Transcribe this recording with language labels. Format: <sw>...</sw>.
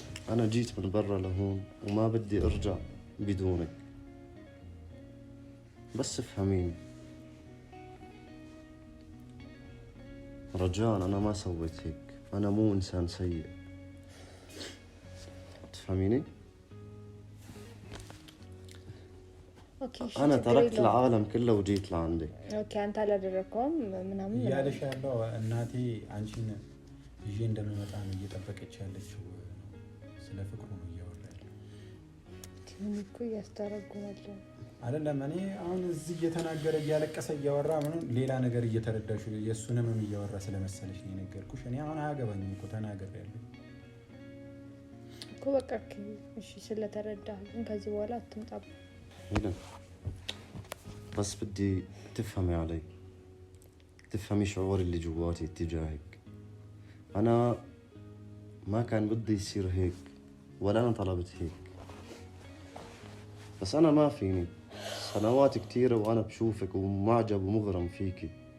<ar>انا جيت من برا لهون وما بدي ارجع بدونك، بس افهميني رجاء. انا ما سويت هيك، انا مو انسان سيء، تفهميني؟ انا تركت العالم كله وجيت لعندك.</ar> <am>ኦኬ አንተ አላደረከውም ምናምን እያለሽ ያለው እናቴ አንቺን ይዤ እንደምመጣ ነው እየጠበቀች ያለችው። ስለ ፍቅሩ ነው እያወራ ያለው። እኔ እኮ እያስተረጉማለሁ አይደለም። እኔ አሁን እዚህ እየተናገረ እያለቀሰ እያወራ ምንም ሌላ ነገር እየተረዳሽ የእሱንም እያወራ ስለመሰለሽ ነው የነገርኩሽ። እኔ አሁን አያገባኝም እኮ ተናግሬያለሁ እኮ በቃ እሺ ስለተረዳህ ግን ከዚህ በኋላ አትምጣብኝ።</am> <ar>هيدا بس بدي تفهمي علي، تفهمي شعور اللي جواتي اتجاهك. أنا ما كان بدي يصير هيك ولا أنا طلبت هيك، بس أنا ما فيني سنوات كتيرة وأنا بشوفك ومعجب ومغرم فيكي.</ar>